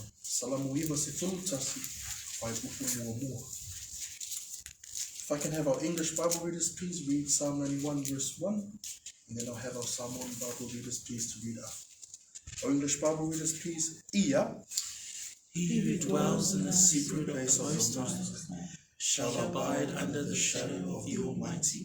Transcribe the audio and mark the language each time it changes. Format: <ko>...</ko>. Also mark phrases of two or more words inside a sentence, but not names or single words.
<sm>Salamu iwa se fulu tasi fai upu mua mua.</sm> <en>If I can have our English Bible readers, please read Psalm 91, verse 1. And then I'll have our Samoan Bible readers, please, to read after. Our English Bible readers, please. Ia. He who dwells in the secret place of the Most High shall abide under the shadow of the Almighty.</en>